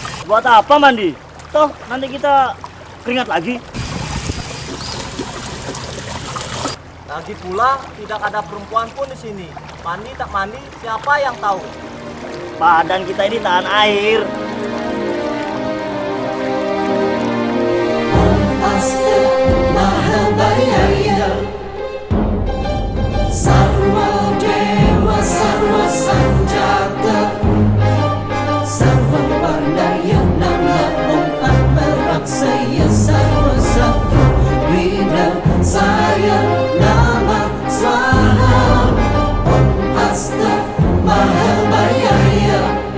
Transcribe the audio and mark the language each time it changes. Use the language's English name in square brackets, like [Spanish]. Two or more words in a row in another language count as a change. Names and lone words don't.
[Indonesian] Buat apa mandi? Toh nanti kita keringat lagi. Lagi pula tidak ada perempuan pun di sini. Mandi tak mandi, siapa yang tahu? Badan kita ini tahan air. [Sanskrit] Sarwa Dewa Sarwa Sanjata Sarwa Wardaya Nama Om Amaraksaya Sarwa Sakti Wina Saya Nama Swaha Om Asta Mahabhayaya